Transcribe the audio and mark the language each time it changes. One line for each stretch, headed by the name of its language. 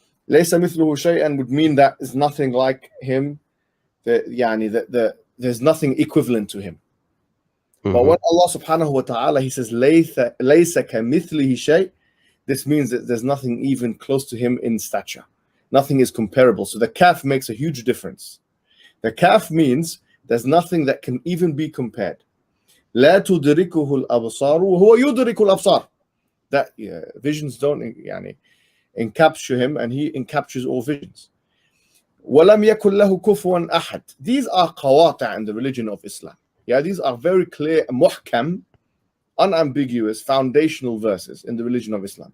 Arabic: Laysa mithluhu shay'an
English: would mean that is nothing like him, there's nothing equivalent to him. Mm-hmm. But when Allah subhanahu wa ta'ala, he says,
Arabic: Laysa kamithlihi shay',
English: this means that there's nothing even close to him in stature. Nothing is comparable. So the kaf makes a huge difference. The kaf means there's nothing that can even be compared.
Arabic: لا تدركه الأبصار وهو يدرك الأبصار.
English: That visions don't encapture him, and he encaptures all visions.
Arabic: ولم يكن له كفوا أحد.
English: These are qawata' in the religion of Islam. These are very clear, muhkam, unambiguous, foundational verses in the religion of Islam.